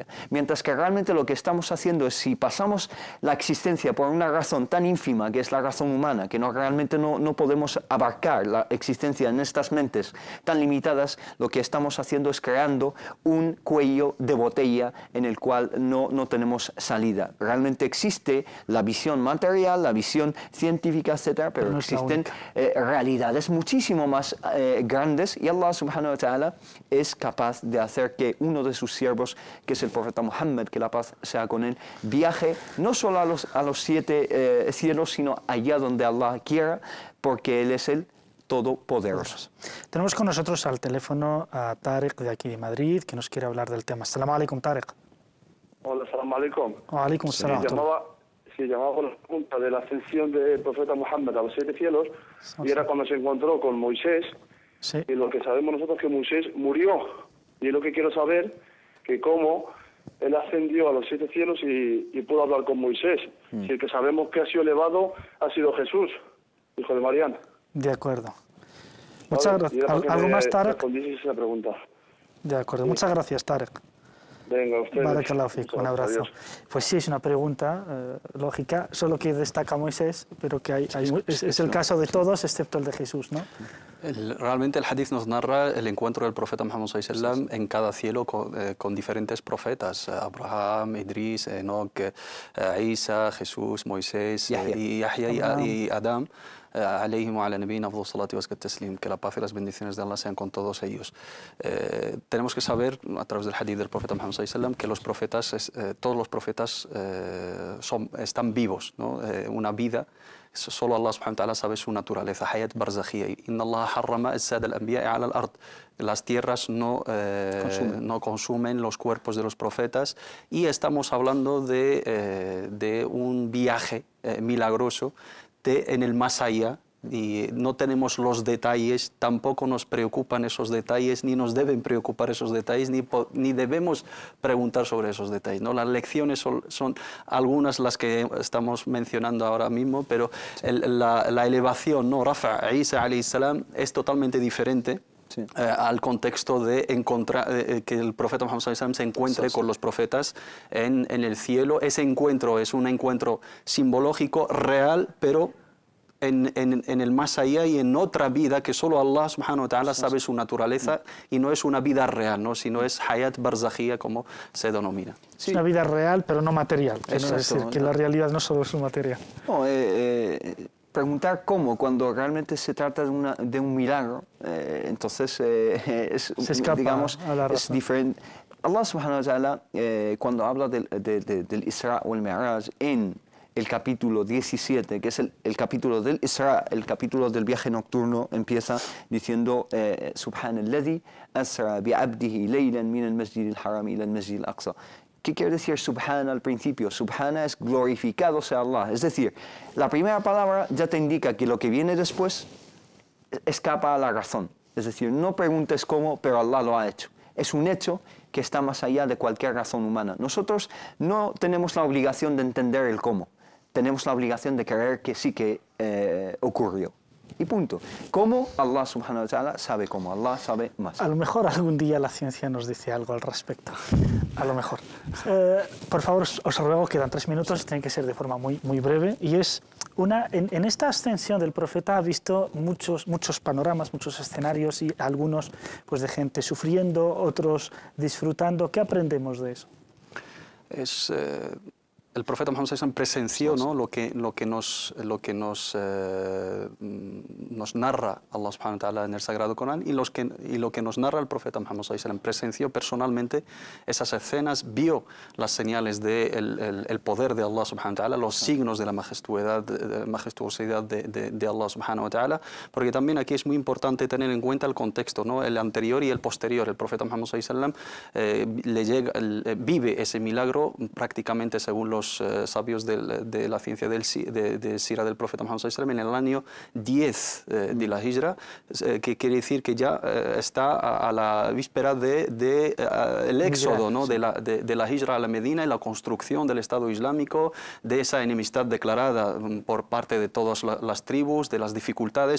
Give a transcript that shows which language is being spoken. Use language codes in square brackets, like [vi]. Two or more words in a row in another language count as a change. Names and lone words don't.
[es] Mientras que realmente lo que estamos haciendo es, si pasamos la existencia por una razón tan ínfima que es la razón humana, que realmente no podemos abarcar la existencia en estas mentes tan limitadas, lo que estamos haciendo es creando un cuello de botella en el cual no tenemos salida. Realmente existe la visión material, la visión científica, etc., pero no existen realidades muchísimo más grandes, y [ar] الله سبحانه وتعالى [es] es capaz de hacer que uno de sus siervos, que es el profeta Muhammad, que la paz sea con él, viaje no solo a los 7 cielos, sino allá donde Allah quiera, porque Él es el Todopoderoso. Tenemos con nosotros al teléfono a Tarek de aquí de Madrid, que nos quiere hablar del tema. [ar] السلام عليكم, Tarek. Hola, السلام عليكم. وعليكم السلام. [es] Llamaba con la pregunta de la ascensión del profeta Muhammad a los 7 cielos, y era cuando se encontró con Moisés, y lo que sabemos nosotros es que Moisés murió, y es lo que quiero saber, que cómo él ascendió a los 7 cielos y pudo hablar con Moisés, si el que sabemos que ha sido elevado ha sido Jesús, hijo de María. De acuerdo. Muchas gracias. ¿Algo más, Tarek? Respondieseis esa pregunta. De acuerdo. Sí. Muchas gracias, Tarek. Venga, ustedes. [ar] بارك الله فيك, [es] un abrazo. Adiós. Pues sí, es una pregunta lógica, solo que destaca Moisés, pero que es el caso de todos excepto el de Jesús, ¿no? Realmente el hadith nos narra el encuentro del profeta Muhammad [ar] صلى الله عليه وسلم [es] en cada cielo con diferentes profetas, Abraham, Idris, Enoch, Isa, Jesús, Moisés, y Yahya y Adam. [ar] عليهم وعلى نبينا أفضل الصلاة وأزكى التسليم, [es] que la paz y las bendiciones de Allah sean con todos ellos. Tenemos que saber, a través del hadith del profeta Muhammad [ar] صلى الله عليه وسلم, [es] que los profetas, todos los profetas están vivos, ¿no? Una vida, solo [ar] الله سبحانه وتعالى [es] sabe su naturaleza, [ar] حياة برزخية. إن الله حرم أجساد الأنبياء على الأرض. [es] Las tierras no consumen los cuerpos de los profetas, y estamos hablando de un viaje milagroso en el más allá, y no tenemos los detalles, tampoco nos preocupan esos detalles, ni nos deben preocupar esos detalles, ni debemos preguntar sobre esos detalles, ¿no? Las lecciones son algunas las que estamos mencionando ahora mismo, pero la elevación, ¿no? [ar] رفع عيسى عليه السلام [es] es totalmente diferente. Sí. Al contexto de que el profeta Muhammad [ar] صلى الله عليه وسلم [es] se encuentre con los profetas en el cielo. Ese encuentro es un encuentro simbológico, real, pero en el más allá y en otra vida que solo [ar] الله سبحانه وتعالى [es] sabe su naturaleza, y no es una vida real, ¿no? Sino es [ar] حياة برزخية, [es] como se denomina. Sí. Es una vida real, pero no material. Que no es decir que la realidad no solo es su material. No, preguntar cómo, cuando realmente se trata de un milagro, entonces es diferente. [ar] الله سبحانه وتعالى, [es] cuando habla del Isra o el Mi'raj en el capítulo 17, que es el capítulo del Isra, el capítulo del viaje nocturno, empieza diciendo [ar] سبحان الذي أسرى بعبده ليلا من المسجد الحرام إلى المسجد الأقصى. [es] ¿Qué quiere decir Subhana al principio? Subhana es glorificado sea Allah. Es decir, la primera palabra ya te indica que lo que viene después escapa a la razón. Es decir, no preguntes cómo, pero Allah lo ha hecho. Es un hecho que está más allá de cualquier razón humana. Nosotros no tenemos la obligación de entender el cómo. Tenemos la obligación de creer que sí que ocurrió. Y punto. ¿Cómo? [ar] الله سبحانه وتعالى [es] sabe cómo. Allah sabe más. A lo mejor algún día la ciencia nos dice algo al respecto. A lo mejor. Por favor, os ruego, quedan 3 minutos, tiene que ser de forma muy breve. Y es en esta ascensión del profeta ha visto muchos panoramas, muchos escenarios, y algunos pues de gente sufriendo, otros disfrutando. ¿Qué aprendemos de eso? El profeta Muhammad [ar] صلى الله عليه وسلم [es] presenció, ¿no? lo que nos narra [ar] الله سبحانه وتعالى [es] en el Sagrado Corán, y lo que nos narra el profeta Muhammad [ar] صلى الله عليه وسلم. [es] Presenció personalmente esas escenas, vio las señales del poder de [ar] الله سبحانه وتعالى, [es] los signos de la majestuosidad de [ar] الله سبحانه وتعالى, [es] porque también aquí es muy importante tener en cuenta el contexto, ¿no? El anterior y el posterior. El profeta Muhammad [ar] صلى الله عليه وسلم [es] vive ese milagro prácticamente según los sabios de la ciencia de Sira del profeta Muhammad [ar] صلى الله عليه وسلم [es] en el año 10 de la Hijra, que quiere decir que ya está a la víspera del éxodo, ¿no? de la Hijra a la Medina, y la construcción del Estado Islámico, de esa enemistad declarada por parte de todas las tribus, de las dificultades.